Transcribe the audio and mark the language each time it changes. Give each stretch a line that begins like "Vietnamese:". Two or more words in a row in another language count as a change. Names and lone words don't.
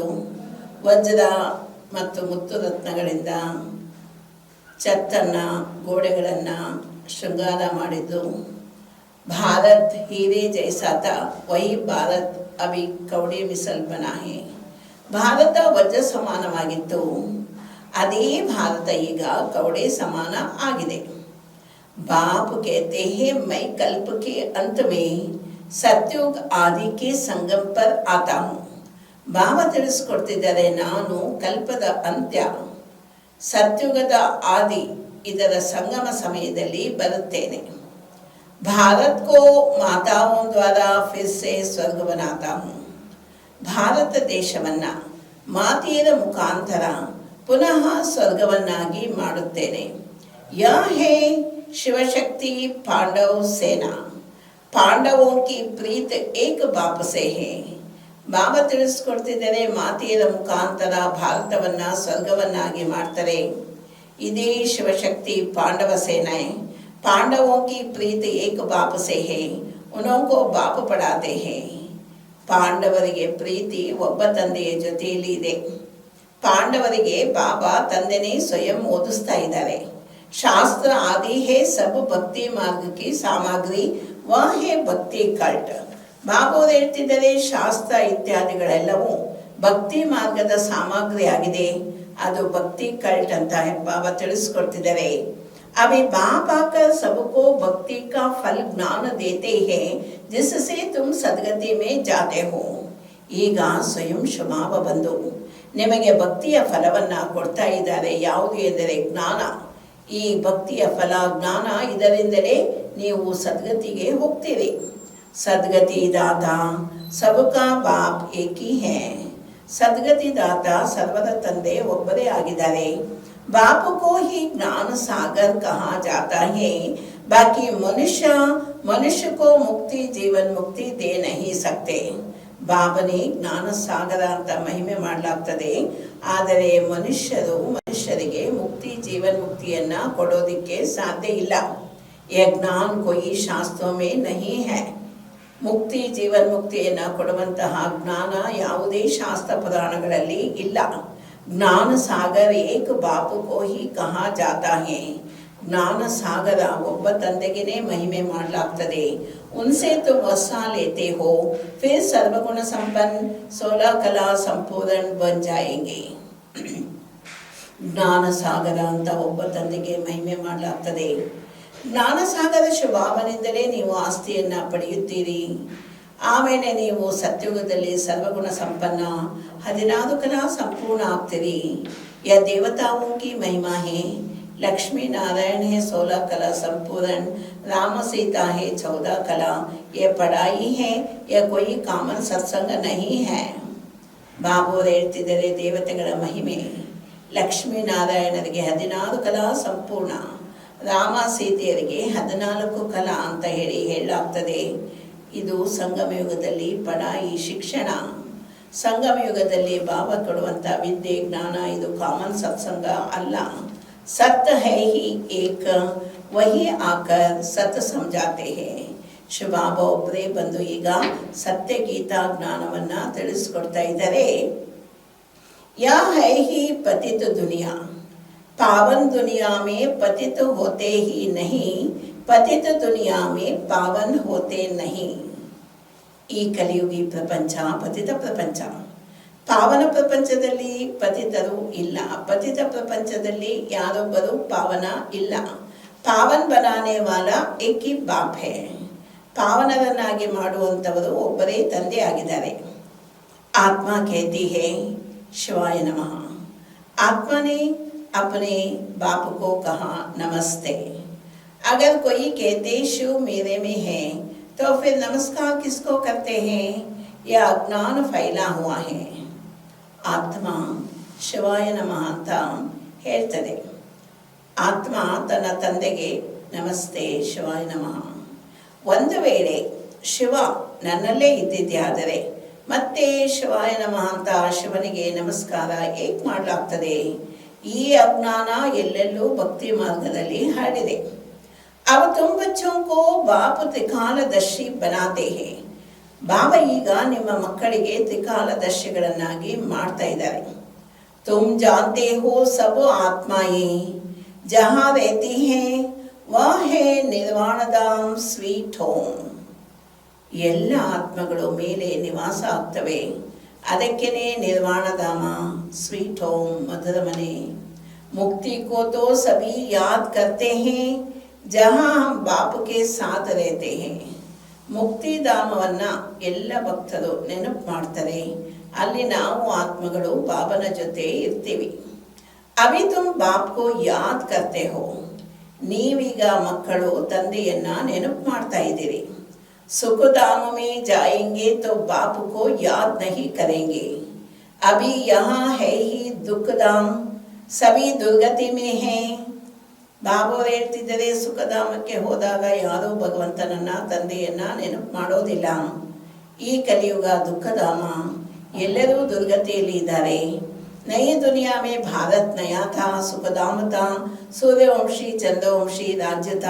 Kannada: ವಜ್ರ ಮತ್ತು ಮುತ್ತು ರತ್ನಗಳಿಂದ ಛತ್ತನ್ನು ಗೋಡೆಗಳನ್ನು ಶೃಂಗಾರ ಮಾಡಿದ್ದು.
Hindi: भारत हीरे जैसा था, वही भारत अभी कौड़ी मिसल बना है.
Kannada: ಭಾರತ ವಜ್ರ ಸಮಾನವಾಗಿತ್ತು, ಅದೇ ಭಾರತ ಈಗ ಕೌಡೆ ಸಮಾನ ಆಗಿದೆ.
Hindi: बाप कहते हैं, मैं कल्प के अंत में सत्युग आदि के संगम पर आता हूँ.
Kannada: ಬಾಬಾ ತಿಳಿಸ್ಕೊಡ್ತಿದ್ದಾರೆ, ನಾನು ಕಲ್ಪದ ಅಂತ್ಯ, ಸತ್ಯುಗದ ಆದಿ, ಇದರ ಸಂಗಮ ಸಮಯದಲ್ಲಿ ಬರುತ್ತೇನೆ.
Hindi: भारत को ಮಾತಾओं द्वारा फिर से स्वर्ग बनाता हूँ.
Kannada: ಭಾರತ ದೇಶವನ್ನ ಮಾತೆಯರ ಮುಖಾಂತರ ಪುನಃ ಸ್ವರ್ಗವನ್ನಾಗಿ ಮಾಡುತ್ತೇನೆ.
Hindi: यह है शिवशक्ति पांडव सेना. पांडवों की प्रीत एक बाप से है.
Kannada: ಬಾಬಾ ತಿಳಿಸ್ಕೊಡ್ತಿದ್ದಾರೆ, ಮಾತೆಯರ ಮುಖಾಂತರ ಭಾರತವನ್ನ ಸ್ವರ್ಗವನ್ನಾಗಿ ಮಾಡ್ತಾರೆ. ಇದೇ ಶಿವಶಕ್ತಿ ಪಾಂಡವ ಸೇನೆ.
Hindi: पांडवों की प्रीत एक बाप से है, उनको बाप पढ़ाते हैं.
Kannada: ಪಾಂಡವರಿಗೆ ಪ್ರೀತಿ ಒಬ್ಬ ತಂದೆಯ ಜೊತೆಯಲ್ಲಿ ಇದೆ. ಪಾಂಡವರಿಗೆ ಬಾಬಾ ತಂದೆನೇ ಸ್ವಯಂ ಓದಿಸ್ತಾ ಇದ್ದಾರೆ.
Hindi: शास्त्र आदि है सब भक्ति मार्ग की सामग्री, वह है भक्ति कल्ट.
Kannada: ಬಾಬಾ ಹೇಳ್ತಿದ್ದಾರೆ, ಶಾಸ್ತ್ರ ಇತ್ಯಾದಿಗಳೆಲ್ಲವೂ ಭಕ್ತಿ ಮಾರ್ಗದ ಸಾಮಗ್ರಿ ಆಗಿದೆ, ಅದು ಭಕ್ತಿ ಕಲ್ಟ್ ಅಂತ ಬಾಬಾ ತಿಳಿಸ್ಕೊಡ್ತಿದ್ದಾರೆ.
Hindi: अभी बाप आकर सबको भक्ति का फल ज्ञान देते हैं, जिससे तुम सद्गति में जाते हो.
Kannada: ಈಗ ಸ್ವಯಂ ಶುಭಾವ ಬಂದು ನಿಮಗೆ ಭಕ್ತಿಯ ಫಲವನ್ನ ಕೊಡ್ತಾ ಇದ್ದಾರೆ. ಯಾವುದು ಎಂದರೆ ಜ್ಞಾನ. ಈ ಭಕ್ತಿಯ ಫಲ ಜ್ಞಾನ, ಇದರಿಂದಲೇ ನೀವು ಸದ್ಗತಿಗೆ ಹೋಗ್ತೀರಿ.
Hindi: सद्गति दाता सबका बाप एक ही है.
Kannada: ಸದ್ಗತಿ ದಾತ ಸರ್ವರ ತಂದೆ ಒಬ್ಬರೇ ಆಗಿದ್ದಾರೆ.
Hindi: बाप को ही ज्ञान सागर कहा जाता है. बाकी मनुष्य को मुक्ति जीवन मुक्ति दे नहीं सकते.
Kannada: ಬಾಬನೇ ಜ್ಞಾನ ಸಾಗರ ಅಂತ ಮಹಿಮೆ ಮಾಡಲಾಗ್ತದೆ. ಆದರೆ ಮನುಷ್ಯರಿಗೆ ಮುಕ್ತಿ, ಜೀವನ್ ಮುಕ್ತಿಯನ್ನ ಕೊಡೋದಿಕ್ಕೆ ಸಾಧ್ಯ ಇಲ್ಲ.
Hindi: यह ज्ञान कोई ಶಾಸ್ತ್ರೋं में नहीं है.
Kannada: ಮುಕ್ತಿ, ಜೀವನ್ ಮುಕ್ತಿಯನ್ನ ಕೊಡುವಂತಹ ಜ್ಞಾನ ಯಾವುದೇ ಶಾಸ್ತ್ರ ಪುರಾಣಗಳಲ್ಲಿ ಇಲ್ಲ.
Hindi: ज्ञान सागर एक बाप को ही कहा जाता है.
Kannada: ಜ್ಞಾನ ಸಾಗರ ಒಬ್ಬ ತಂದೆಗೆನೇ ಮಹಿಮೆ ಮಾಡಲಾಗ್ತದೆ.
Hindi: उनसे तुम वर्सा लेते हो, फिर सर्वगुण संपन्न 16 कला संपूर्ण बन जायेंगे.
Kannada: ಜ್ಞಾನ ಸಾಗರ ಅಂತ ಒಬ್ಬ ತಂದೆಗೆ ಮಹಿಮೆ ಮಾಡಲಾಗ್ತದೆ. ಜ್ಞಾನ ಸಾಗರ ಶುಭಾವನೆಂದರೆ ನೀವು ಆಸ್ತಿಯನ್ನ ಪಡೆಯುತ್ತೀರಿ. ಆಮೇಲೆ ನೀವು ಸತ್ಯುಗದಲ್ಲಿ ಸರ್ವಗುಣ ಸಂಪನ್ನ 16 ಕಲಾ ಸಂಪೂರ್ಣ ಆಗ್ತೀರಿ.
Hindi: यह देवताओं की महिमा है. लक्ष्मी नारायण है 16 कला संपूर्ण, राम सीता है 14 कला. ये पढ़ाई है, यह कोई कॉमन सत्संग नहीं है.
Kannada: ಬಾಬುವರು ಹೇಳ್ತಿದ್ದಾರೆ, ದೇವತೆಗಳ ಮಹಿಮೆ ಲಕ್ಷ್ಮೀನಾರಾಯಣರಿಗೆ 16 ಕಲಾ ಸಂಪೂರ್ಣ, ರಾಮ ಸೀತೆಯರಿಗೆ 14 ಕಲಾ ಅಂತ ಹೇಳಲಾಗ್ತದೆ. ಇದು ಸಂಗಮಯುಗದಲ್ಲಿ ಪಢಾಯಿ ಶಿಕ್ಷಣ. ಸಂಗಮಯುಗದಲ್ಲಿ ಬಾಬಾ ಕೊಡುವಂಥ ವಿದ್ಯೆ ಜ್ಞಾನ ಇದು ಕಾಮನ್ ಸತ್ಸಂಗ ಅಲ್ಲ.
Hindi: सत्य है ही एक, वही आकर सत समझाते हैं.
Kannada: ಶಿವಬಾಬಾ ಒಬ್ಬರೇ ಬಂದು ಈಗ ಸತ್ಯ ಗೀತಾ ಜ್ಞಾನವನ್ನ ತಿಳಿಸ್ಕೊಡ್ತಾ ಇದ್ದಾರೆ.
Hindi: यह है ही पतित दुनिया, पावन दुनिया में पतित होते ही नहीं, पतित दुनिया में पावन होते नहीं.
Kannada: ಈ ಕಲಿಯುಗಿ ಪ್ರಪಂಚ ಪತಿತ ಪ್ರಪಂಚ. ಪಾವನ ಪ್ರಪಂಚದಲ್ಲಿ ಪತಿತರು ಇಲ್ಲ, ಪತಿತ ಪ್ರಪಂಚದಲ್ಲಿ ಯಾರೊಬ್ಬರು ಪಾವನ ಇಲ್ಲ.
Hindi: पावन बनाने वाला एक ही बाप है.
Kannada: ಪಾವನರನ್ನಾಗಿ ಮಾಡುವಂಥವರು ಒಬ್ಬರೇ ತಂದೆ ಆಗಿದ್ದಾರೆ.
Hindi: ಆತ್ಮ कहती है
Sanskrit: शिवाय नमः.
Hindi: ಆತ್ಮನೇ अपने बाप को कहा नमस्ते. अगर कोई कहते शिव मेरे में है तो फिर नमस्कार किसको करते हैं? यह अज्ञान फैला हुआ है.
Kannada: ಆತ್ಮ
Sanskrit: ಶಿವಾಯ ನಮಃ
Kannada: ಅಂತ ಹೇಳ್ತದೆ. ಆತ್ಮ ತನ್ನ ತಂದೆಗೆ ನಮಸ್ತೆ
Sanskrit: ಶಿವಾಯ ನಮಃ.
Kannada: ಒಂದು ವೇಳೆ ಶಿವ ನನ್ನಲ್ಲೇ ಇದ್ದಿದ್ದಾದರೆ ಮತ್ತೆ
Sanskrit: ಶಿವಾಯ ನಮಃ
Kannada: ಅಂತ ಶಿವನಿಗೆ ನಮಸ್ಕಾರ ಏಕೆ ಮಾಡಲಾಗ್ತದೆ? ಈ ಅಜ್ಞಾನ ಎಲ್ಲೆಲ್ಲೂ ಭಕ್ತಿ ಮಾರ್ಗದಲ್ಲಿ ಹರಡಿದೆ.
Hindi: अब तुम बच्चों को बाप त्रिकालदर्शी बनाते हैं.
Kannada: ಬಾಬಾ ಈಗ ನಿಮ್ಮ ಮಕ್ಕಳಿಗೆ ತ್ರಿಕಾಲದರ್ಶಿಗಳನ್ನಾಗಿ ಮಾಡ್ತಾ ಇದ್ದಾರೆ.
Hindi: तुम जानते हो सब आत्माएं जहाँ रहती हैं वह है निर्वाण धाम
English: sweet home.
Kannada: ಎಲ್ಲ ಆತ್ಮಗಳು ಮೇಲೆ ನಿವಾಸ ಆಗ್ತವೆ, ಅದಕ್ಕೇನೆ ನಿರ್ವಾಣಧಾಮ
English: sweet home
Kannada: ಮಧುರ ಮನೆ.
Hindi: ಮುಕ್ತಿ को तो सभी याद करते हैं जहाँ हम बाप के साथ रहते हैं.
Kannada: ಮುಕ್ತಿಧಾಮವನ್ನ ಎಲ್ಲ ಭಕ್ತರು ನೆನಪು ಮಾಡ್ತಾರೆ, ಅಲ್ಲಿ ನಾವು ಆತ್ಮಗಳು ಬಾಬನ ಜೊತೆ ಇರ್ತೀವಿ.
Hindi: अभी तुम बाप को याद करते हो.
Kannada: ನೀವೀಗ ಮಕ್ಕಳು ತಂದೆಯನ್ನ ನೆನಪು ಮಾಡ್ತಾ ಇದ್ದೀರಿ.
Hindi: सुखधाम में जाएंगे तो बाप को याद नहीं करेंगे. अभी यहाँ है ही दुखधाम, सभी दुर्गति में है.
Kannada: ಬಾಬಾವರು ಹೇಳ್ತಿದ್ದರೆ, ಸುಖಧಾಮಕ್ಕೆ ಹೋದಾಗ ಯಾರೂ ಭಗವಂತನನ್ನ ತಂದೆಯನ್ನ ನೆನಪು ಮಾಡೋದಿಲ್ಲ. ಈ ಕಲಿಯುಗ ದುಃಖಧಾಮ, ಎಲ್ಲರೂ ದುರ್ಗತಿಯಲ್ಲಿ ಇದ್ದಾರೆ.
Hindi: नई दुनिया में भारत नया था, सुखधाम था, सूर्यवंशी चंद्रवंशी राज्य था.